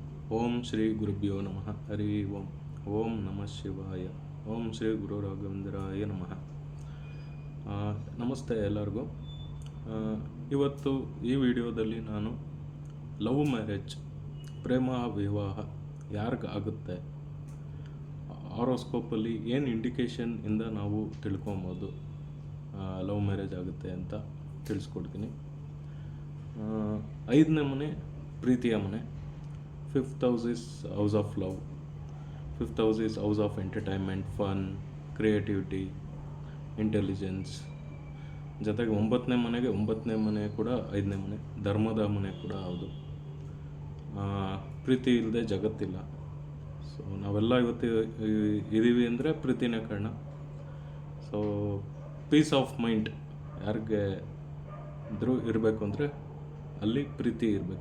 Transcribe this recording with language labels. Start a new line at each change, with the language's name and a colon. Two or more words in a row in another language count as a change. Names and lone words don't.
Sanskrit: ಓಂ ಶ್ರೀ ಗುರುಭ್ಯೋ ನಮಃ. ಹರಿ ಓಂ. ಓಂ ನಮಃ ಶಿವಾಯ. ಓಂ ಶ್ರೀ ಗುರು ರಾಘವೇಂದ್ರಾಯ ನಮಃ.
Kannada: ನಮಸ್ತೆ ಎಲ್ಲರಿಗೂ. ಇವತ್ತು ಈ ವಿಡಿಯೋದಲ್ಲಿ ನಾನು
English: love marriage,
Kannada: ಪ್ರೇಮ ವಿವಾಹ ಯಾರಿಗಾಗುತ್ತೆ, ಹಾರೋಸ್ಕೋಪಲ್ಲಿ ಏನು ಇಂಡಿಕೇಶನ್ ಇಂದ ನಾವು ತಿಳ್ಕೊಬೋದು
English: love marriage
Kannada: ಆಗುತ್ತೆ ಅಂತ ತಿಳಿಸ್ಕೊಡ್ತೀನಿ. 5ನೇ ಮನೆ ಪ್ರೀತಿಯ ಮನೆ.
English: 5th house is house of love. 5th house is house of entertainment, fun, creativity, intelligence.
Kannada: ಜೊತೆಗೆ 9ನೇ ಮನೆ ಕೂಡ 5ನೇ ಮನೆ, ಧರ್ಮದ ಮನೆ ಕೂಡ ಹೌದು. ಪ್ರೀತಿ ಇಲ್ಲದೆ ಜಗತ್ತಿಲ್ಲ. ಸೊ ನಾವೆಲ್ಲ ಇವತ್ತು ಇದ್ದೀವಿ ಅಂದರೆ ಪ್ರೀತಿನೇ ಕಾರಣ. ಸೊ
English: peace of mind
Kannada: ಯಾರಿಗೆ ಇದ್ರೂ ಇರಬೇಕು ಅಂದರೆ ಅಲ್ಲಿ ಪ್ರೀತಿ ಇರಬೇಕು.